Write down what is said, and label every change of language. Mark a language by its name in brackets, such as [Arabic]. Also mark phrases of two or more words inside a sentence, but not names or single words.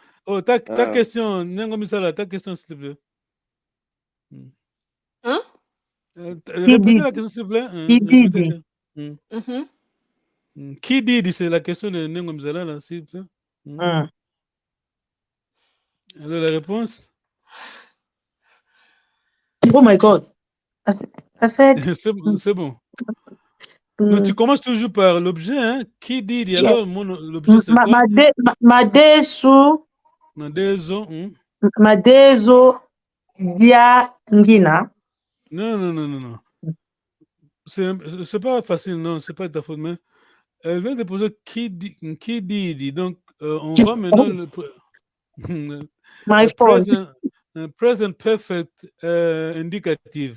[French] Oh, ta question, Nengomisala, ta question, s'il te plaît. Hein? Répétez la question, s'il te plaît. Qui dit, c'est la question de Nengomisala, là, s'il te plaît. Alors, la réponse? [English] Oh my God. [French] C'est bon. Donc, tu commences toujours par l'objet, hein? Qui dit, alors, l'objet, c'est quoi? [Lingala] Madezo dia ngina. [French] Non. C'est pas facile, non, c'est pas ta faute, mais elle vient de poser qui dit. Donc, on va maintenant [English] present perfect [French] indicatif.